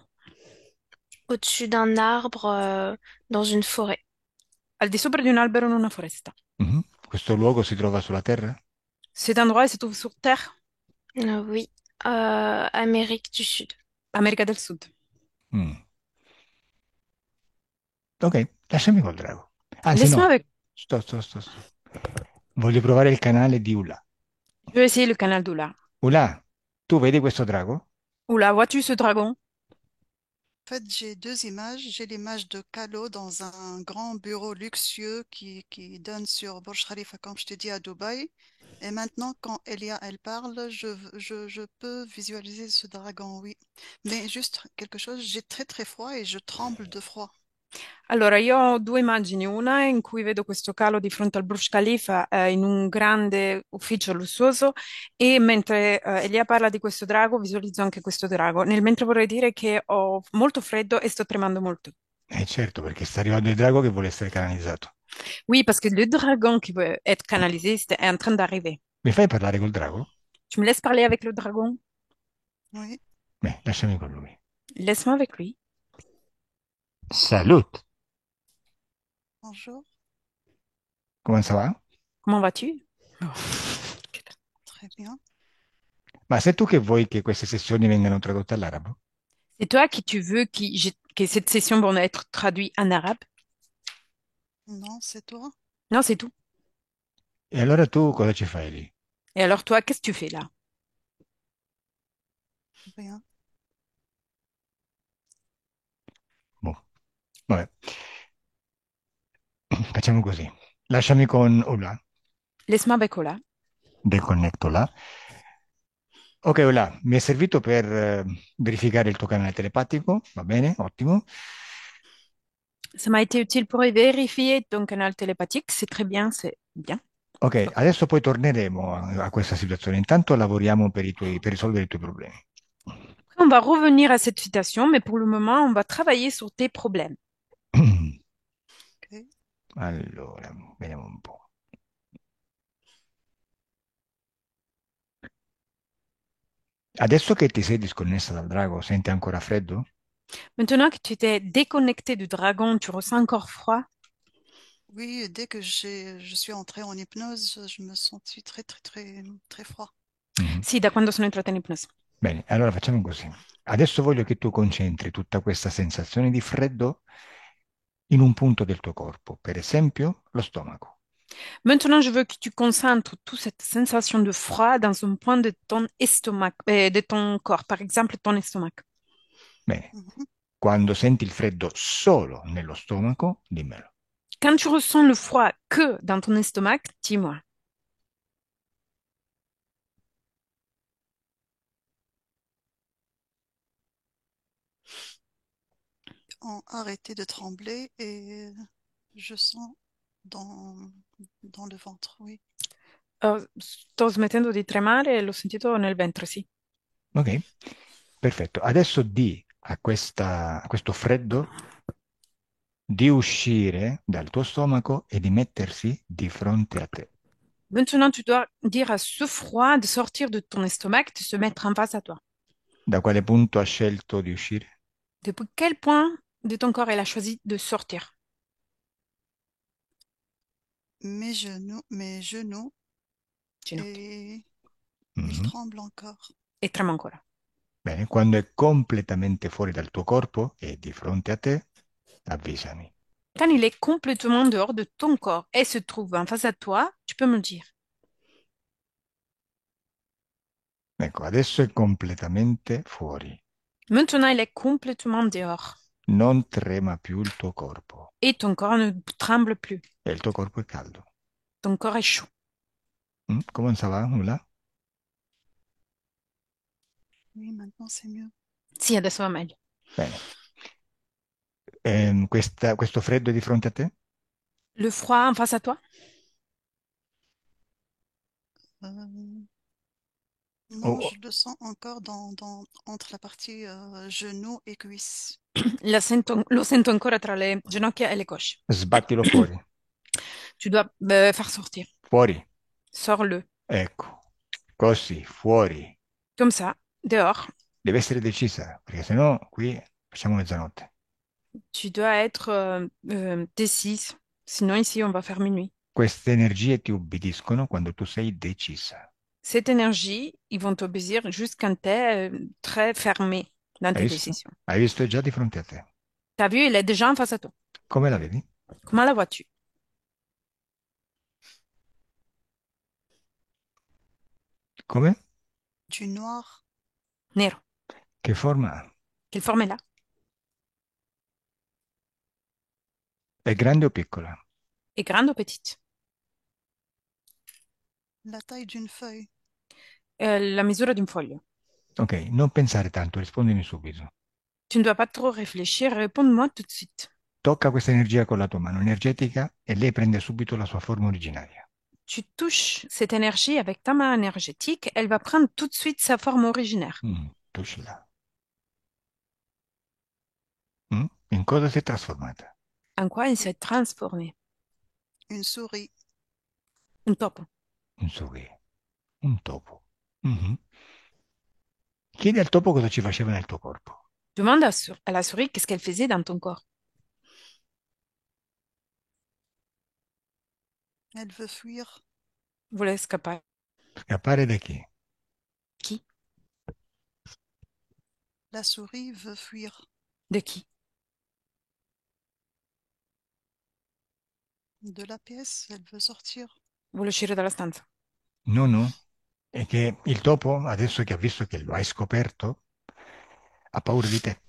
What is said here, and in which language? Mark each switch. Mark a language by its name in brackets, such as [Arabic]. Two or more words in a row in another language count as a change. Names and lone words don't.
[French] au-dessus d'un arbre dans une forêt. [Italian] Al di sopra di un albero in una foresta. Mhm. Questo luogo si trova sulla Terra? [French] Cet endroit, il se trouve sur Terre, Oui, Amérique du Sud. [Italian] America del Sud. Mm. Ok, lasciami col drago. Anzi [French] Laisse-moi [Italian] no, [French] avec. [Italian] sto. Voglio provare il canale di Ula. [French] Je vais essayer le canal d'Oula. [Italian] Ula, tu vedi questo drago? [French] Oula, vois-tu ce dragon? En fait, j'ai deux images. J'ai l'image de Calo dans un grand bureau luxueux qui donne sur Burj Khalifa, comme je t'ai dit, à Dubaï. Et maintenant, quand Elia, elle parle, je peux visualiser ce dragon, oui. Mais juste quelque chose, j'ai très très froid et je tremble de froid. [Italian] Allora, io ho due immagini, una in cui vedo questo calo di fronte al Burj Khalifa in un grande ufficio lussuoso e mentre Elia parla di questo drago visualizzo anche questo drago, nel mentre vorrei dire che ho molto freddo e sto tremando molto. Certo, perché sta arrivando il drago che vuole essere canalizzato. [French] Oui, parce que le dragon qui veut être canalisé est en train d'arriver. [Italian] Mi fai parlare col drago? [French] Tu me laisses parler avec le dragon? Oui, [Italian] Beh, lasciami con lui. [French] Laisse-moi avec lui. Salut! bonjour, Come ça va? Comment vas-tu? Oh. très bien. [Italian] Ma sei tu che vuoi che queste sessioni vengano tradotte all'arabo? [French] C'est toi qui tu veux que cette session va être traduite en arabe? Non, c'est toi? Non, c'est tout. [Italian] E allora tu cosa ci fai lì? [French] Et alors toi, qu'est-ce que tu fais là? Rien. [Italian] Boh, vabbè. Facciamo così. Lasciami con Ola. [French] Laisse-moi avec Ola. [Italian] Deconnetto là. Ok, Ola, mi è servito per verificare il tuo canale telepatico, va bene, ottimo. [French] Ça m'a été utile pour vérifier ton canal télépathique. C'est très bien, c'est bien. [Italian] Ok, adesso poi torneremo a questa situazione. Intanto lavoriamo per risolvere i tuoi problemi. [French] Après, on va revenir à cette citation, mais pour le moment, on va travailler sur tes problèmes. Ok. [Italian] Allora, vediamo un po'. Adesso che ti sei disconnessa dal drago, senti ancora freddo? [French] Maintenant que tu t'es déconnecté du dragon, tu ressens encore froid? Oui, dès que je suis entrée en hypnose, je me sentis très très très très froid. Mhm. [Italian] Sì, da quando sono entrata in ipnosi. Bene, allora facciamo così. Adesso voglio che tu concentri tutta questa sensazione di freddo in un punto del tuo corpo, per esempio lo stomaco. [French] Maintenant, je veux que tu concentres toute cette sensation de froid dans un point de ton estomac, de ton corps, par exemple ton estomac. [Italian] Bene, Mhm. quando senti il freddo solo nello stomaco, dimmelo. [French] Quand tu ressens le froid que dans ton estomac, dis-moi. Arrêté de trembler et je sens dans, dans le ventre, oui. [Italian] Sto smettendo di tremare e l'ho sentito nel ventre, sì. Ok, perfetto. Adesso di a questo freddo di uscire dal tuo stomaco e di mettersi di fronte a te. [French] Maintenant, tu dois dire à ce froid de sortir de ton estomac, de se mettre en face à toi. [Italian] Da quale punto ha scelto di uscire? [French] Depuis quel point de ton corps elle a choisi de sortir? Mes genoux, [Italian] Ginocchia. [French] et ils Mhm. tremblent encore. [Italian] E trema ancora. Bene, quando è completamente fuori dal tuo corpo e di fronte a te, avvisami. [French] Quand il est complètement dehors de ton corps et se trouve en face à toi, tu peux me le dire. [Italian] Ecco, adesso è completamente fuori. [French] Maintenant, il est complètement dehors [Italian] Non trema più il tuo corpo [French] et ton corps ne tremble plus. [Italian] e il tuo corpo è caldo. [French] Ton corps est chaud. Come ça va? Nulla? Oui, maintenant c'est mieux. [Italian] Sì, adesso va meglio. Bene. Questo freddo è di fronte a te? [French] Le froid en face à toi? Euh, non, [Italian] O [French] je le sens encore entre la partie genou et cuisse. [Italian] Lo sento ancora tra le ginocchia e le cosce. sbattilo fuori? [French] Tu dois faire sortir. [Italian] Fuori. [French] Sors-le. [Italian] Ecco. Così, fuori. [French] Comme ça, dehors. [Italian] Deve essere decisa, perché sennò qui facciamo mezzanotte. [French] Tu dois être décise. Sinon, ici, on va faire minuit. [Italian] Queste energie ti ubbidiscono quando tu sei decisa. [French] Cette énergie, ils vont t'obéir juste quand tu es très fermé dans [Italian] Hai [French] tes [Italian] visto? [French] décisions. [Italian] Hai visto? È già di fronte a te. [French] T'as vu, il est déjà en face à toi. [Italian] Come la vedi? [French] Comment la vois-tu? [Italian] Come? [French] Du noir. [Italian] Nero. Che forma ha? [French] Quelle forme est là? [Italian] È grande o piccola? [French] Est grande ou petite? La taille d'une feuille. [Italian] La misura d'un foglio. Ok, non pensare tanto, rispondimi subito. [French] Tu ne dois pas trop réfléchir, réponds-moi tout de suite. [Italian] Tocca questa energia con la tua mano energetica e lei prende subito la sua forma originaria. [French] Tu touches cette énergie avec ta main énergétique, elle va prendre tout de suite sa forme originaire. [Italian] Touchila. In cosa si è trasformata? [French] En quoi elle s'est transformée? Une souris. [Italian] Un topo. [French] Un sourire, [Italian] un topo. Mhm. Chiedi al topo cosa ci faceva nel tuo corpo. [French] Demande à la souris qu'est-ce qu'elle faisait dans ton corps. Elle veut fuir. Voulait escapar. [Italian] Scappare da chi? [French] Qui? La souris veut fuir. De qui? De la pièce, elle veut sortir. [Italian] Vuole uscire dalla stanza. No, no. È che il topo, adesso che ha visto che lo hai scoperto, ha paura di te.